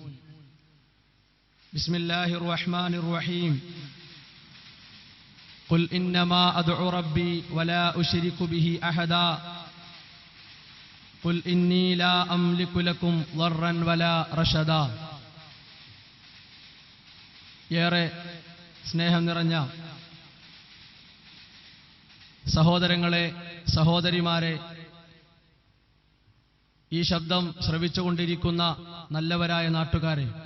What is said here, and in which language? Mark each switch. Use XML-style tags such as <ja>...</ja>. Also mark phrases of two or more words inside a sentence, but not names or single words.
<ar>بسم الله الرحمن الرحيم. قل إنما أدعو ربي ولا أشرك به أحدا قل إني لا أملك لكم ضرا ولا رشدا.</ar> <ml>ഏറെ സ്നേഹം നിറഞ്ഞ സഹോദരങ്ങളെ, സഹോദരിമാരെ, ഈ ശബ്ദം ശ്രവിച്ചുകൊണ്ടിരിക്കുന്ന നല്ലവരായ നാട്ടുകാരെ,</ml>